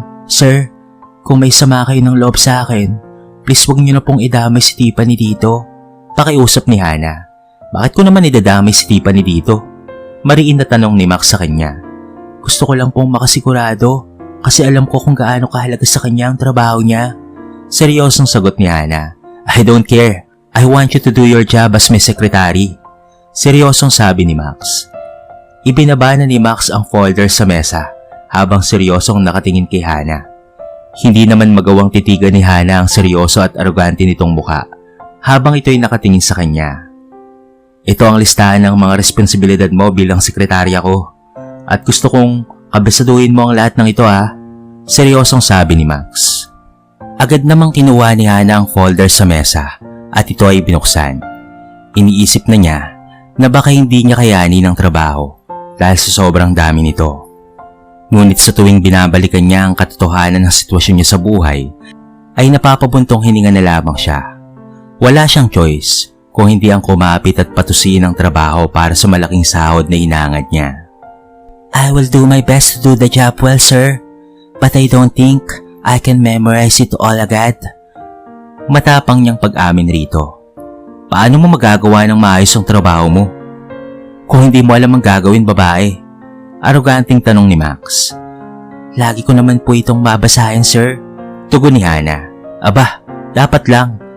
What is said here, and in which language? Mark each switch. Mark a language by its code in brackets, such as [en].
[tl] Sir, kung may sama kayo ng loob sa akin, please wag niyo na pong idamay si Tiffany dito. Pakiusap ni Hana. Bakit ko naman idadamay si Tiffany dito? Mariin na tanong ni Max sa kanya. Gusto ko lang pong makasigurado kasi alam ko kung gaano kahalaga sa kanya ang trabaho niya. Seryosong sagot ni Hana. [en] I don't care. I want you to do your job as my secretary. [tl] Seryosong sabi ni Max. Ibinaba na ni Max ang folder sa mesa habang seryosong nakatingin kay Hana. Hindi naman magawang titigan ni Hana ang seryoso at arogante nitong muka habang ito'y nakatingin sa kanya. Ito ang listahan ng mga responsibilidad mo bilang sekretarya ko at gusto kong kabisaduhin mo ang lahat ng ito ha. Seryosong sabi ni Max. Agad namang kinuha ni Hana ang folder sa mesa at ito ay binuksan. Iniisip na niya na baka hindi niya kayanin ang trabaho dahil sa sobrang dami nito. Ngunit sa tuwing binabalikan niya ang katotohanan ng sitwasyon niya sa buhay, ay napapabuntong hininga na lamang siya. Wala siyang choice kung hindi ang kumapit at patusiin ang trabaho para sa malaking sahod na inangad niya. [en] I will do my best to do the job well, sir. But I don't think I can memorize it all [tl] agad. Matapang niyang pag-amin rito. Paano mo magagawa ng maayos ang trabaho mo? Kung hindi mo alam ang gagawin, babae. Aroganting tanong ni Max. Lagi ko naman po itong babasahin, sir. Tugon ni Hana. Aba, dapat lang.